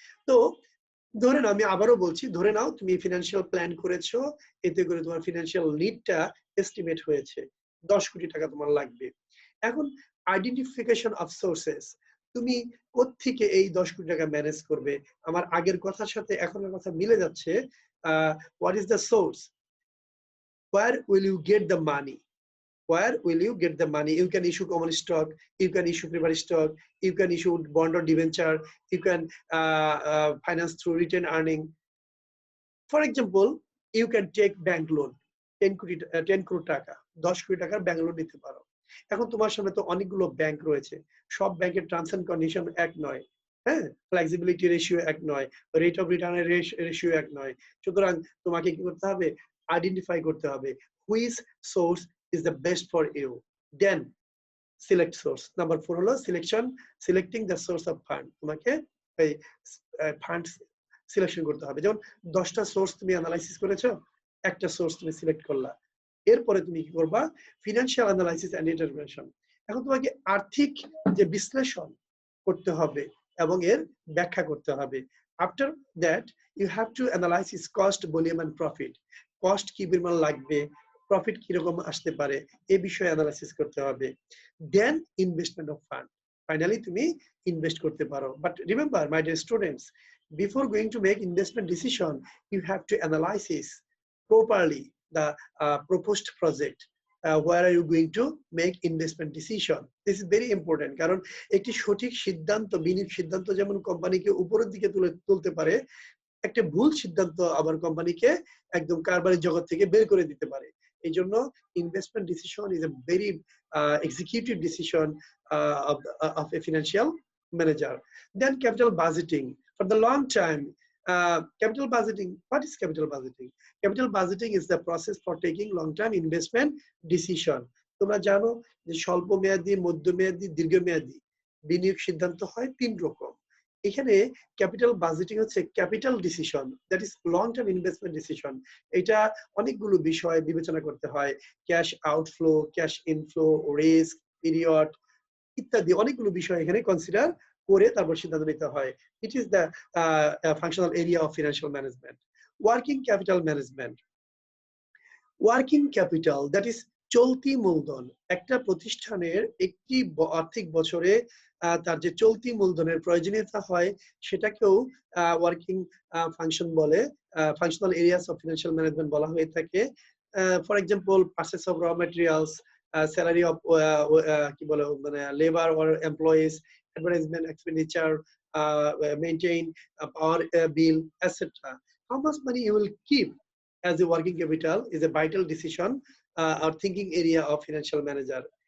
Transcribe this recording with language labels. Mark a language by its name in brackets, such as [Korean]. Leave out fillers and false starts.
[Bangla] তো ধরে নাও, আমি আবারও বলছি, ধরে নাও তুমি ফিনান্সিয়াল প্ল্যান করেছো, এতে করে তোমার ফিনান্সিয়াল নিডটা এস্টিমেট হয়েছে 10 কোটি টাকা তোমার লাগবে। এখন আইডেন্টিফিকেশন অফ সোর্সেস, তুমি কোত্থেকে এই 10 কোটি টাকা ম্যানেজ করবে? আমার আগের কথার সাথে এখনের কথা মিলে যাচ্ছে। [English] What is the source? Where will you get the money? Where will you get the money? You can issue common stock, you can issue preferred stock, you can issue bond or debenture, you can finance through retained earning. For example, you can take bank loan 10 crore টাকা, [Bangla] 10 কোটি টাকার bank loan নিতে পারো। এখন তোমার সামনে তো অনেকগুলো ব্যাংক রয়েছে, সব ব্যাংকের টার্মস এন্ড কন্ডিশন এক নয়, হ্যাঁ, ফ্লেক্সিবিলিটি রেশিও এক নয়, রেট অফ রিটার্নের রেশিও এক নয়। সুতরাং তোমাকে কি করতে হবে? আইডেন্টিফাই করতে হবে [English] Which source is the best for you. Then select source. Number 4 [Bangla] হলো [English] selecting the source of fund. [Bangla] তোমাকে এই ফান্ড সিলেকশন করতে হবে। যেমন 10টা সোর্স তুমি অ্যানালাইসিস করেছো, একটা সোর্স তুমি সিলেক্ট করলা, এরপরে তুমি কি করবা? Financial analysis and intervention. এখন তোমাকে আর্থিক যে বিশ্লেষণ করতে হবে এবং এর ব্যাখ্যা করতে হবে। [English] After that you have to analyze is cost, volume and profit. [Bangla] Cost কি পরিমাণ লাগবে, প্রফিট কিরকম আসতে পারে, এই বিষয়ে অ্যানালাইসিস করতে হবে। দেন ইনভেস্টমেন্ট অফ ফান্ড। ফাইনালি তুমি ইনভেস্ট করতে পারো। [English] But remember my dear students, before going to make investment decision, you have to analyze properly the proposed project. Where are you going to make investment decision? This is very important. [Bangla] কারণ একটি সঠিক সিদ্ধান্ত, বিনিয়োগ সিদ্ধান্ত যেমন কোম্পানিকে উপরের দিকে তুলতে পারে, একটা ভুল সিদ্ধান্ত আবার কোম্পানিকে একদম কারবারের জগৎ থেকে বের করে দিতে পারে। এই জন্য [English] Investment decision is a very executive decision of a financial manager. Then capital budgeting. For the long time, capital budgeting, what is capital budgeting? Capital budgeting is the process for taking long-term investment decision. [Bangla] তোমরা জানো যে স্বল্প মেয়াদী, মধ্যমেয়াদী, দীর্ঘমেয়াদী বিনিয়োগ সিদ্ধান্ত হয় 3 রকম। এখানে ক্যাপিটাল বাজেটিং হচ্ছে capital decision, [English] That is long term investment decision. [Bangla] এটা অনেকগুলো বিষয় বিবেচনা করতে হয়, cash outflow, cash inflow, risk, period ইত্যাদি অনেকগুলো বিষয় এখানে কনসিডার করে তারপর সিদ্ধান্ত নিতে হয়। [English] It is the functional area of financial management. Working capital management. [Bangla] Working capital that is চলতি মূলধন। একটা প্রতিষ্ঠানের একটি আর্থিক বছরে তার যে চলতি মূলধনের প্রয়োজনীয়তা হয় সেটাকেও ওয়ার্কিং ফাংশন বলে, functional areas of financial management বলা হয়ে থাকে। [English] for example purchase of raw materials, salary of [Bangla] কি বলে মানে [English] labor or employees, advertisement expenditure, maintain power bill, etc. How much money you will keep as a working capital is a vital decision or thinking area of financial manager.